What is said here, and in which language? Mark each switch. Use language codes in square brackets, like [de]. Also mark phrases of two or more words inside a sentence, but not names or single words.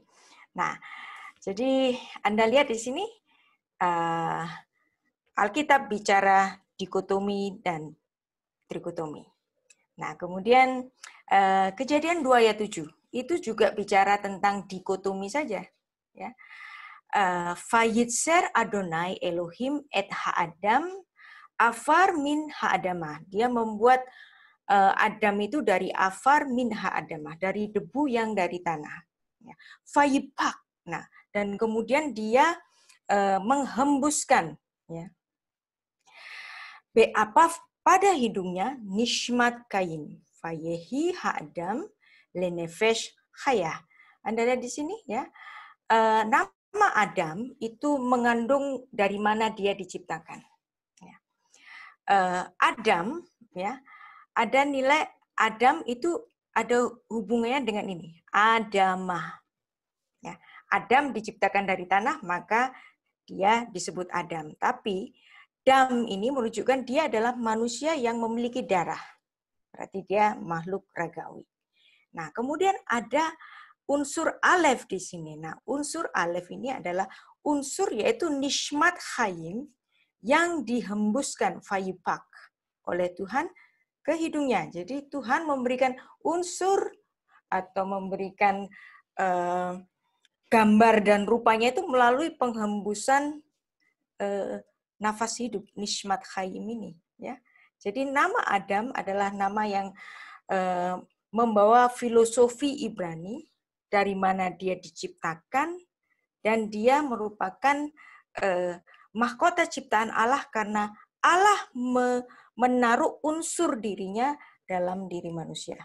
[id] Nah, jadi Anda lihat di sini, Alkitab bicara dikotomi dan trikotomi. Nah, kemudian Kejadian 2 ayat 7 itu juga bicara tentang dikotomi saja. Ya. [he] וייצר יהוה אלהים את האדם עפר מן האדמה. [id] Dia membuat Adam itu dari [he] עפר מן האדמה, [id] dari debu yang dari tanah. Ya. Vayipak. Nah, dan kemudian dia menghembuskan, ya, apa pada hidungnya [he] נשמת חיים. ויהי האדם לנפש חיה. [id] Anda lihat di sini ya. Nama Adam itu mengandung dari mana dia diciptakan. Ya. Adam, ya, ada nilai Adam itu ada hubungannya dengan ini. Adamah. Ya. Adam diciptakan dari tanah, maka dia disebut Adam. Tapi Dam ini menunjukkan dia adalah manusia yang memiliki darah. Berarti dia makhluk ragawi. Nah, kemudian ada unsur alef di sini. Nah, unsur alef ini adalah unsur yaitu [he] נשמת חיים [id] yang dihembuskan vayipak oleh Tuhan ke hidungnya. Jadi Tuhan memberikan unsur atau memberikan gambar dan rupanya itu melalui penghembusan nafas hidup, [he] נשמת חיים ini. [id] Ya. Jadi nama Adam adalah nama yang membawa filosofi Ibrani, dari mana dia diciptakan, dan dia merupakan mahkota ciptaan Allah karena Allah menaruh unsur dirinya dalam diri manusia.